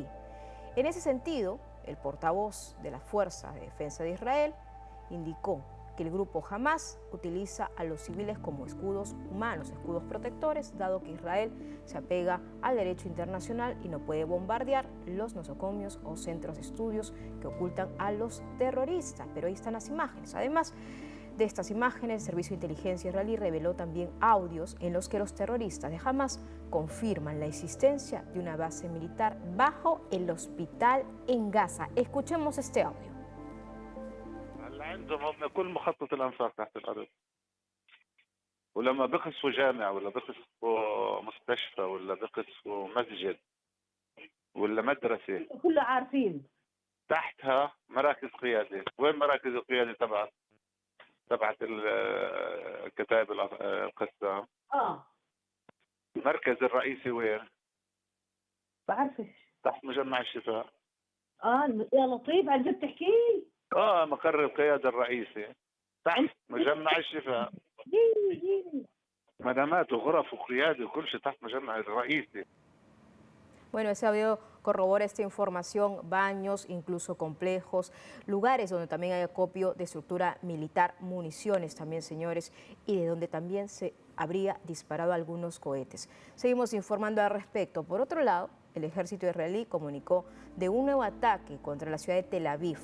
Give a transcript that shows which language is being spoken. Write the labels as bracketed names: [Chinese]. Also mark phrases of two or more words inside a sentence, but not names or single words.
[Spanish] En ese sentido, el portavoz de la Fuerza de Defensa de Israel indicó que el grupo Hamas utiliza a los civiles como escudos humanos, escudos protectores, dado que Israel se apega al derecho internacional y no puede bombardear los nosocomios o centros de estudios que ocultan a los terroristas. Pero ahí están las imágenes. Además de estas imágenes, el Servicio de Inteligencia israelí reveló también audios en los que los terroristas de Hamas confirman la existencia de una base militar bajo el hospital en Gaza. Escuchemos este audio. [Arabic] عندهم هم كل مخطط الانفاق تحت الارض ولما بقصفوا جامع ولا بقصفوا مستشفى ولا بقصفوا مسجد ولا مدرسه كله عارفين. تحتها مراكز قياده. وين مراكز القياده تبعت الكتائب القسام؟ المركز الرئيسي وين؟ بعرفش. تحت مجمع الشفاء. يا لطيف عن جد تحكي؟ مقر القياده الرئيسي تحت مجمع الشفاء. مدامات وغرف وقياده وكل شيء تحت مجمع الرئيسي. [Spanish] Bueno, ese audio corrobora esta información, baños, incluso complejos, lugares donde también hay acopio de estructura militar, municiones también, señores, y de donde también se habría disparado algunos cohetes. Seguimos informando al respecto. Por otro lado, el ejército israelí comunicó de un nuevo ataque contra la ciudad de Tel Aviv.